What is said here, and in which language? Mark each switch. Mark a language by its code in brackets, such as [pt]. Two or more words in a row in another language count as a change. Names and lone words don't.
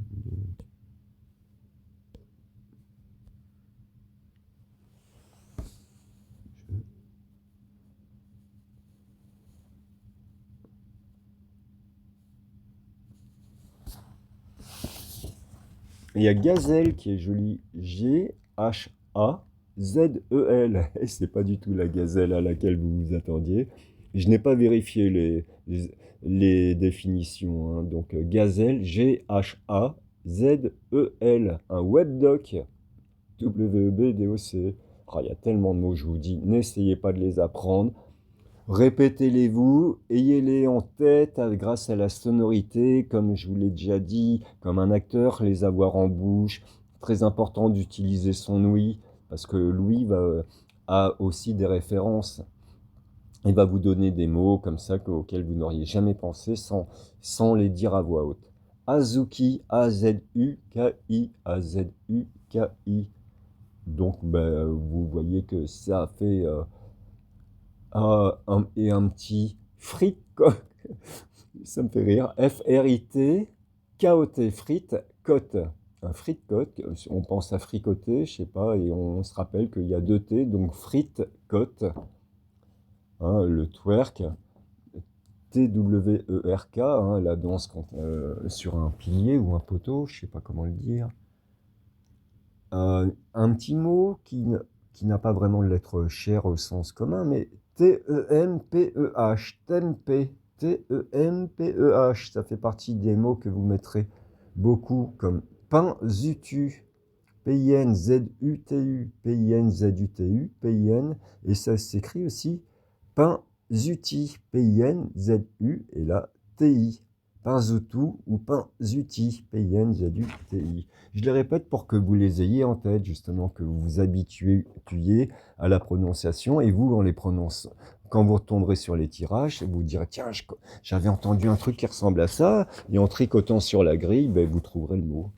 [fr] Il y a Gazelle qui est jolie. G-H-A-Z-E-L. Et c'est pas du tout la gazelle à laquelle vous vous attendiez. Je n'ai pas vérifié les définitions. Hein. Donc Gazelle, G-H-A-Z-E-L. Un webdoc. W-E-B-D-O-C. Ah, il y a tellement de mots, je vous dis, n'essayez pas de les apprendre. Répétez-les-vous, ayez-les en tête grâce à la sonorité, comme je vous l'ai déjà dit, comme un acteur, les avoir en bouche. Très important d'utiliser son ouïe, parce que l'ouïe a aussi des références. Il va vous donner des mots comme ça auxquels vous n'auriez jamais pensé sans les dire à voix haute. Azuki, A-Z-U-K-I, A-Z-U-K-I. Donc, ben, vous voyez que ça fait un petit frites, quoi. Ça me fait rire. F-R-I-T, K-O-T, frites, côte. Un frite côte, on pense à fricoter, je sais pas, et on se rappelle qu'il y a deux T, donc frites côte, hein, le twerk, T-W-E-R-K, hein, la danse sur un pilier ou un poteau, je sais pas comment le dire. Un petit mot qui n'a pas vraiment de lettre chère au sens commun, mais T-E-M-P-E-H, tempeh, T-E-M-P-E-H, ça fait partie des mots que vous mettrez beaucoup comme pain-zutu, P-I-N-Z-U-T-U, P-I-N-Z-U-T-U, P-I-N, et ça s'écrit aussi pain-zuti, P-I-N-Z-U, et là, T-I. Pinzutu ou Pinzuti, P-I-N-Z-U-T-I. Je les répète pour que vous les ayez en tête, justement, que vous vous habituiez à la prononciation, et vous, en les prononçant, quand vous retomberez sur les tirages, vous direz, tiens, j'avais entendu un truc qui ressemble à ça, et en tricotant sur la grille, ben, vous trouverez le mot.